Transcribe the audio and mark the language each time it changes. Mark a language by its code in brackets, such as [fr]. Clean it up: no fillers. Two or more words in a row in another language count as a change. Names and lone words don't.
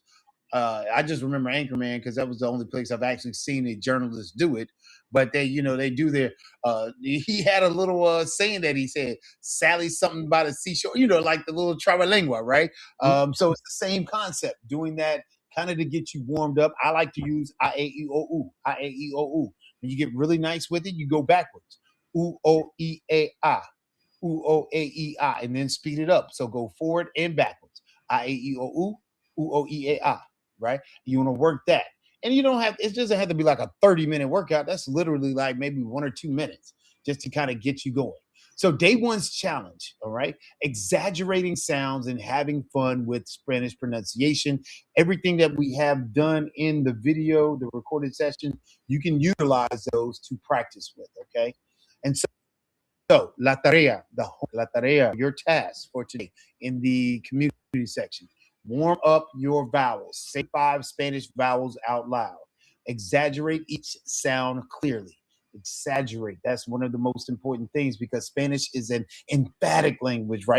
[en] I just remember Anchorman because that was the only place I've actually seen a journalist do it. But they do their. He had a little saying that he said, "Sally something by the seashore." Like the little trabalengua, right? So it's the same concept. Doing that kind of to get you warmed up. I like to use I A E O U. I A E O U. When you get really nice with it, you go backwards. U O E A I. U O A E I. And then speed it up. So go forward and backwards. I A E O U. U O E A I. Right? You want to work that. And you don't have, it doesn't have to be like a 30-minute workout. That's literally like maybe 1 or 2 minutes just to kind of get you going. So day one's challenge, all right? Exaggerating sounds and having fun with Spanish pronunciation. Everything that we have done in the video, the recorded session, you can utilize those to practice with, okay? And so [es] la tarea, [en] your task for today in the community section. Warm up your vowels. Say 5 Spanish vowels out loud. Exaggerate each sound clearly. Exaggerate. That's one of the most important things, because Spanish is an emphatic language, right?